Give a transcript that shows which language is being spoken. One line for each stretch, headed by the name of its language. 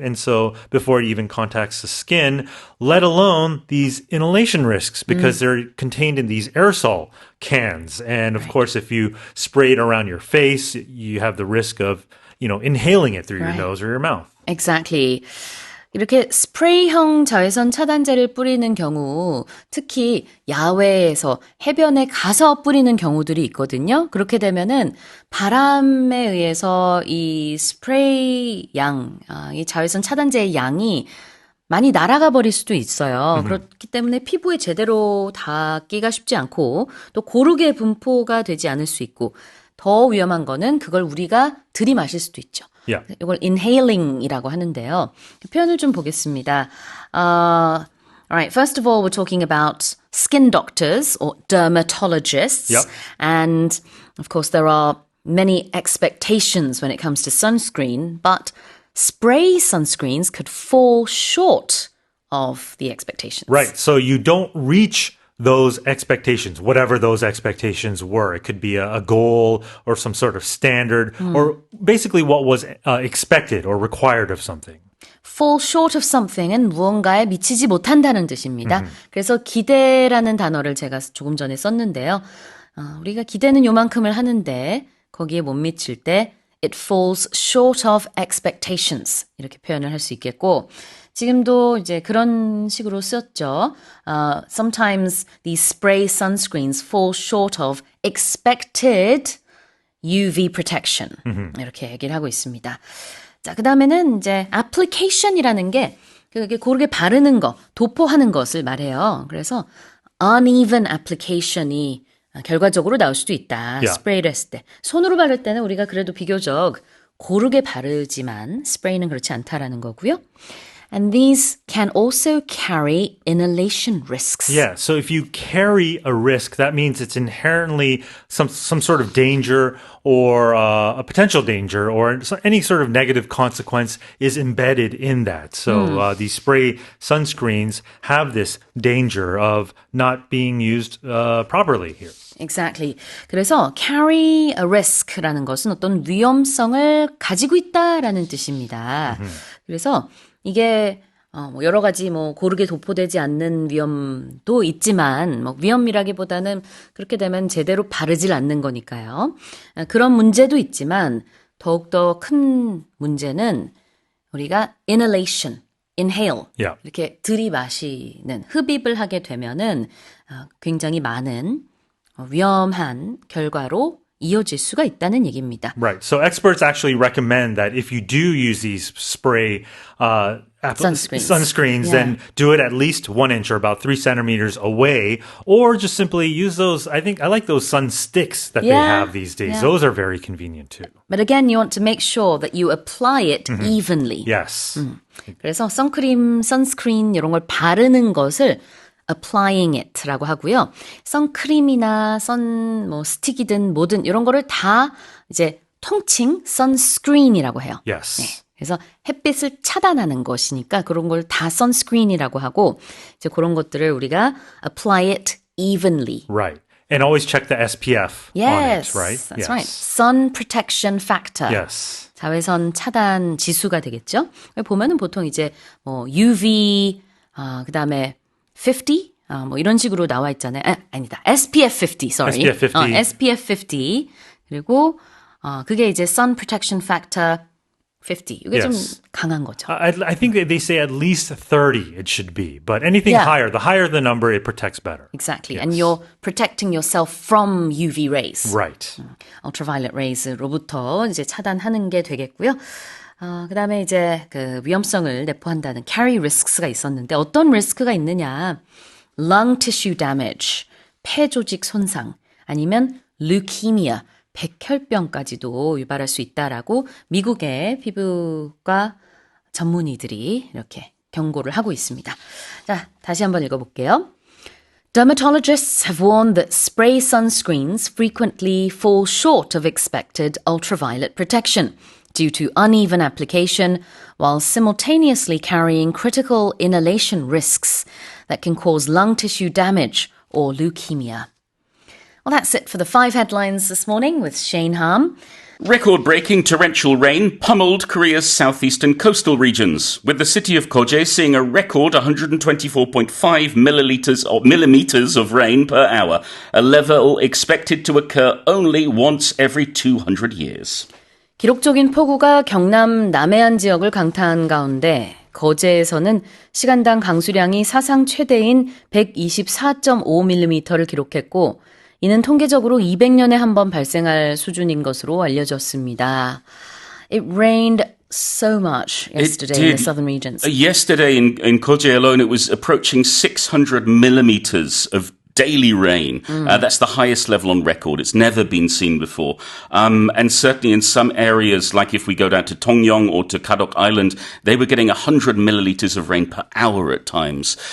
English: And so before it even contacts the skin, let alone these inhalation risks because they're contained in these aerosol cans. And of course, if you spray it around your face, you have the risk of, inhaling it through your nose or your mouth. Exactly.
Korean: 이렇게 스프레이형 자외선 차단제를 뿌리는 경우, 특히 야외에서 해변에 가서 뿌리는 경우들이 있거든요. 그렇게 되면은 바람에 의해서 이 스프레이 양, 이 자외선 차단제의 양이 많이 날아가 버릴 수도 있어요. 그렇기 때문에 피부에 제대로 닿기가 쉽지 않고 또 고르게 분포가 되지 않을 수 있고 더 위험한 거는 그걸 우리가 들이마실 수도 있죠.
English: Yeah.
Korean: 이걸 inhaling이라고 하는데요. 표현을 좀 보겠습니다.
English: All right, first of all, we're talking about skin doctors or dermatologists. Yep. And of course, there are many expectations when it comes to sunscreen, but spray sunscreens could fall short of the expectations. Right. So you don't reach those expectations, whatever those expectations were. It could be a goal or some sort of standard or basically what was expected or required of something. fall short of something
Korean: 은 무언가에 미치지 못한다는 뜻입니다. 그래서 기대라는 단어를 제가 조금 전에 썼는데요. 우리가 기대는 요만큼을 하는데 거기에 못 미칠 때
English: it falls short of expectations
Korean: 이렇게 표현을 할 수 있겠고 지금도 이제 그런 식으로 쓰였죠.
English: Sometimes these spray sunscreens fall short of expected UV protection.
Korean: 이렇게 얘기를 하고 있습니다. 자, 그 다음에는 이제 application이라는 게 그게 고르게 바르는 거, 도포하는 것을 말해요. 그래서
English: uneven application
Korean: 이 결과적으로 나올 수도 있다.
English: Yeah.
Korean: 스프레이를 했을 때. 손으로 바를 때는 우리가 그래도 비교적 고르게 바르지만 스프레이는 그렇지 않다라는 거고요.
English: And these can also carry inhalation risks. Yeah, so if you carry a risk, that means it's inherently some sort of danger or a potential danger or any sort of negative consequence is embedded in that. So these spray sunscreens have this danger of not being used properly here. Exactly.
Korean: 그래서
English: carry a risk
Korean: 라는 것은 어떤 위험성을 가지고 있다라는 뜻입니다. 그래서 이게 뭐 여러 가지 뭐 고르게 도포되지 않는 위험도 있지만 뭐 위험이라기보다는 그렇게 되면 제대로 바르질 않는 거니까요. 그런 문제도 있지만 더욱더 큰 문제는 우리가 inhalation, inhale
English: Yeah.
Korean: 이렇게 들이마시는 흡입을 하게 되면은 굉장히 많은 위험한 결과로 이어질 수가 있다는 얘기입니다.
English: Right. So experts actually recommend that if you do use these spray sunscreens, Yeah. then do it at least 1 inch or about 3 centimeters away, or just simply use those. I like those sun sticks that they Yeah. have these days. Yeah. Those are very convenient too. But again, you want to make sure that you apply it evenly. Yes.
Korean: 그래서 선크림, 선스크린 이런 걸 바르는 것을
English: applying it
Korean: 라고 하고요. 선크림이나 뭐 스틱이든 뭐든 이런 거를 다 이제 통칭 sunscreen이라고 해요.
English: Yes.
Korean: 네. 그래서 햇빛을 차단하는 것이니까 그런 걸 다 sunscreen이라고 하고 이제 그런 것들을 우리가
English: apply it evenly. Right. And always check the SPF on it, Yes, right? that's yes. right. Sun protection factor. Yes.
Korean: 자외선 차단 지수가 되겠죠. 보면은 보통 이제 뭐 UV, 그다음에 50, 뭐 이런 식으로 나와 있잖아요. 아니다. SPF 50,
English: sorry.
Korean: SPF 50. SPF 50. 그리고 그게 이제 Sun Protection Factor 50. 이게 좀
English: Yes.
Korean: 강한 거죠.
English: I think that they say at least 30 it should be, but anything Yeah. higher, the higher the number, it protects better. Exactly. Yes. And you're protecting yourself from UV rays. Right. ultraviolet rays
Korean: 로부터 이제 차단하는 게 되겠고요. 그다음에 이제 그 위험성을 내포한다는
English: carry risks
Korean: 가 있었는데 어떤 리스크가 있느냐?
English: lung tissue damage,
Korean: 폐 조직 손상, 아니면 leukemia, 백혈병까지도 유발할 수 있다라고 미국의 피부과 전문의들이 이렇게 경고를 하고 있습니다. 자, 다시 한번 읽어볼게요.
English: Dermatologists have warned that spray sunscreens frequently fall short of expected ultraviolet protection due to uneven application while simultaneously carrying critical inhalation risks that can cause lung tissue damage or leukemia. Well, that's it for the 5 headlines this morning with Shane Harm. Record-breaking torrential rain pummeled Korea's southeastern coastal regions, with the city of Koje seeing a record 124.5 millimeters of rain per hour, a level expected to occur only once every 200 years.
Korean: 기록적인 폭우가 경남 남해안 지역을 강타한 가운데 거제에서는 시간당 강수량이 사상 최대인 124.5mm를 기록했고 이는 통계적으로 200년에 한 번 발생할 수준인 것으로 알려졌습니다.
English: It rained so much yesterday in the southern regions. Yesterday in Koje alone, it was approaching 600 millimeters of daily rain. That's the highest level on record. It's never been seen before. And certainly in some areas, like if we go down to Tongyong or to Kadok Island, they were getting 100 milliliters of rain per hour at times.